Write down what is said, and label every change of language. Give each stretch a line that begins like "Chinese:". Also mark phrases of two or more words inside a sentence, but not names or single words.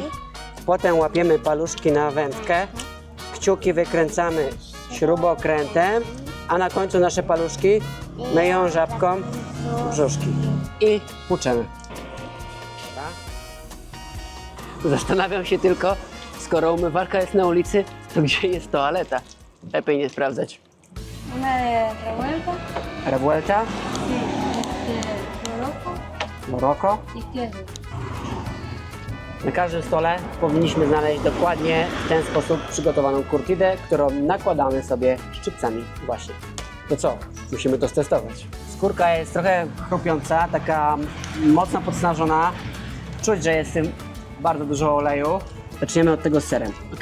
Polish: Potem łapiemy paluszki na wędkę, kciuki wykręcamy śrubokrętem, a na końcu nasze paluszki myją żabką brzuszki i płuczemy. Zastanawiam się tylko, skoro umywalka jest na ulicy, to gdzie jest toaleta? Lepiej nie sprawdzać.
Spanish: Una de revuelta. Revuelta, Loroco Morocco. y queso.
Polish: Na każdym stole powinniśmy znaleźć dokładnie w ten sposób przygotowaną kurtidę, którą nakładamy sobie szczypcami właśnie. To co? Musimy to stestować. Skórka jest trochę chrupiąca, taka mocno podsmażona. Czuć, że jest w tym bardzo dużo oleju. Zaczniemy od tego z serem, ok?